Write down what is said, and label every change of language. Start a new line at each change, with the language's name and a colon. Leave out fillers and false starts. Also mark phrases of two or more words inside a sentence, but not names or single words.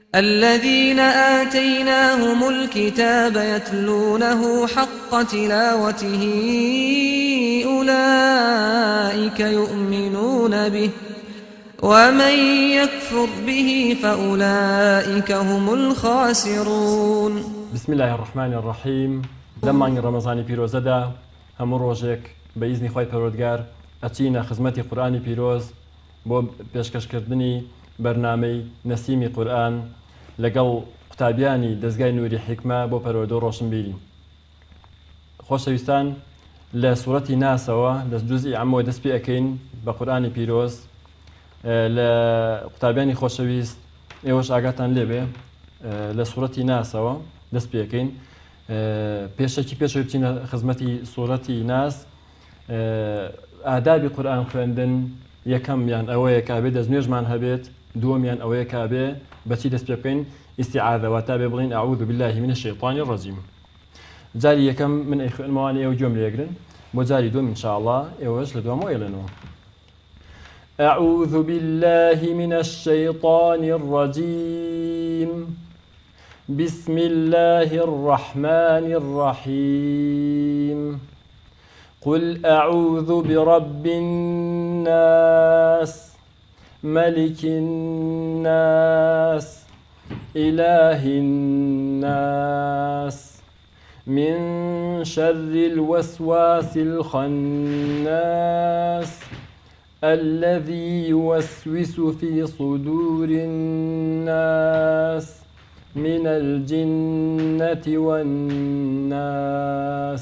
Arabic: الذين آتيناهم الكتاب يتلونه حق تلاوته أولئك يؤمنون به ومن يكفر به فأولئك هم الخاسرون. بسم الله الرحمن الرحيم.
Central Kurdish: لما رمضان بيروزدا هم روجك بإذن خوي پروردگار أتينا خدمتي قرآن بيروز بو پێشکەشکردنی بەرنامەی نەسیمی قورئان لەگەڵ قوتابیانی دەستگای نووری حیکمە بۆ پەروەردە ڕۆشنبیری. خۆشەویستان، لە سوورەتی ناسەوە لە جوزئی عەمەوە دەست پێ ئەکەین بە قورئانی پیرۆز. لە قوتابیانی خۆشەویست ئێوەش ئاگاتان لێبێ لە سوورەتی ناسەوە دەست پێ ئەکەین. پێشەکی پێشەوەی بچینە خزمەتی سوورەتی ناس. ئادابی قورئان خوێندن یەکەمیان ئەوەیە کابێ دەستنوێژمان هەبێت، دووەمیان ئەوەیە کابێ بەچی دەست پێ بکەین؟ ئیستیعاذەوە تا بێ بڵین
Arabic: ئەعوذ بالله من الشیطان الرجیم.
Central Kurdish: جاری یەکەم من ئەیخوێنمەوە ئێوە گوێم لێگرن، بۆ جاری دووەم ئینشاءالله ئێوەش لە دوام ئێڵێنەوە.
Arabic: أعوذ بالله من الشيطان الرجيم. بسم الله الرحمن الرحيم. قل أعوذ برب الناس ملك الناس إله الناس من شر الوسواس الخناس الذي يوسوس في صدور الناس من الجنة والناس.